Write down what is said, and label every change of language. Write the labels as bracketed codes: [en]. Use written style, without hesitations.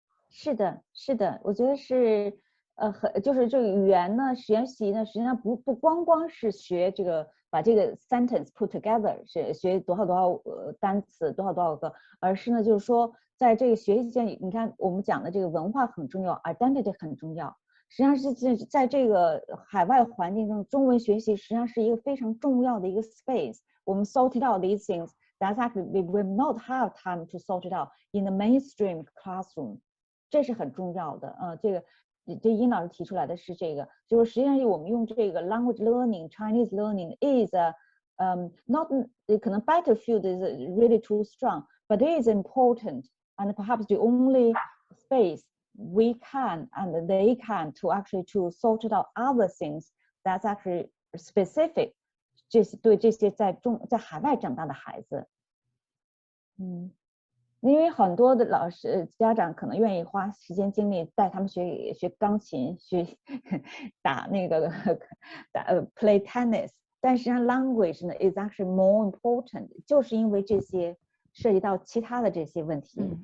[zh] 是的，是的，我觉得是就是这个语言呢学习呢，实际上不光光是学这个把这个 [en] sentence put together， [zh] 是学多少单词多少个，而是呢就是说在这个学习间，你看我们讲的这个文化很重要 ，identity 很重要。实际上是在这个海外环境中，中文学习实际上是一个非常重要的一个 space。我们 [en] sort it out these things that's actually we will not have time to sort it out in the mainstream classroom。 [zh] 这是很重要的这殷老师提出来的是这个，就是实际上我们用这个 [en] language learning Chinese learning is not [zh] 可能 [en] battlefield is really too strong but it is important and perhaps the only space we can and they can to actually to sort out other things that's actually specific [zh] 这些对这些在海外长大的孩子。因为很多的老师家长可能愿意花时间精力带他们学钢琴，打那个 [en] play tennis， [zh] 但实际上 language 呢 [en] is actually more important， [zh] 就是因为这些涉及到其他的这些问题。